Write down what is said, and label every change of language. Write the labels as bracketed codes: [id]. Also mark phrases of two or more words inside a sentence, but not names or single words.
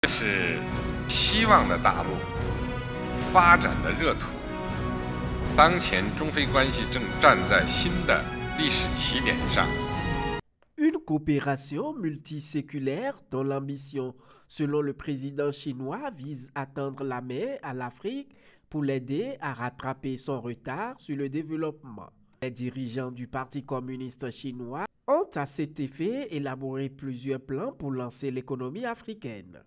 [zh] 这是希望的大陆，发展的热土。当前中非关系正站在新的历史起点上。 [fr] Une coopération multiséculaire dont l'ambition, selon le président chinois, vise à tendre la main à l'Afrique pour l'aider à rattraper son retard sur le développement. Les dirigeants du Parti communiste chinois ont à cet effet élaboré plusieurs plans pour lancer l'économie africaine.